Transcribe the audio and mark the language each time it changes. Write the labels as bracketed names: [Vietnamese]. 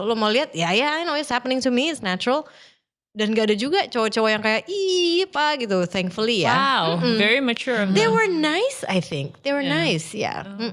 [English] Lo mau lihat, ya I know it's happening to me, it's natural. [Indonesian] Dan gak ada juga cowok-cowok yang kayak pak gitu. [English] Thankfully ya. Wow, very mature. They were nice, I think. They were nice, ya.